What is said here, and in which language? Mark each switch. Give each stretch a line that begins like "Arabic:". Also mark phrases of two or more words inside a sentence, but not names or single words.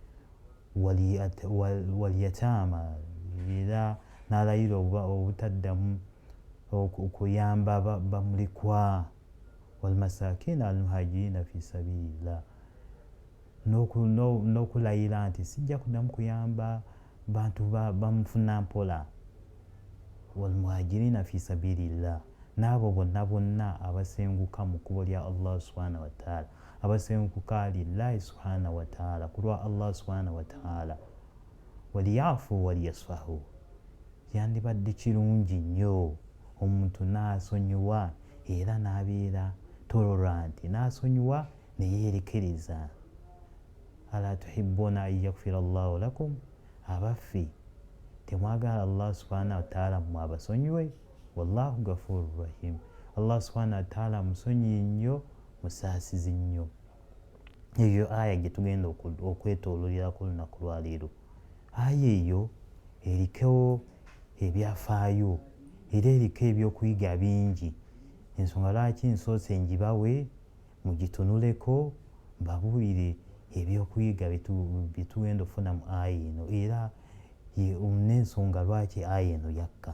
Ganda: walyataama, era n'alayira obutaddamu okuyamba bamulikwa,
Arabic: والمساكين المهاجرين في سبيل الله,
Ganda: n'okulayira nti sijja kuddamu kuyamba bantu bamufuna mpola,
Arabic: والمهاجرين في سبيل الله,
Ganda: n'abo bonna abasenguka mu kkubo lya Allah
Arabic: سبحانه وتعالى,
Ganda: abasenguka
Arabic: لله سبحانه وتعالى,
Ganda: ku lwa Allah
Arabic: سبحانه وتعالى. وليعفوا وليصفحوا,
Ganda: yandibadde kirungi nnyo omuntu n'asonyiwa era n'abeera tolerant, n'asonyiwa ne yeerekereza.
Arabic: ألا تحبون أن يغفر الله لكم,
Ganda: abaffe temwagala Allah
Arabic: سبحانه وتعالى
Ganda: mmwe abasonyiwe?
Arabic: والله غفور رحيم,
Ganda: Allah
Arabic: سبحانه وتعالى
Ganda: musonyi nnyo, musaasizi nnyo. Eyo aya gye tugenda okwetoololeraku olunaku lwa leero. Aya eyo eriko ebyafaayo era eriko ebyokuyiga bingi, ensonga lwaki nsoose ngibawe mugitunuleko mbabuulire ebyokuyiga bye tugenda okufuna mu aya eno, era n'ensonga lwaki aya eno yakka.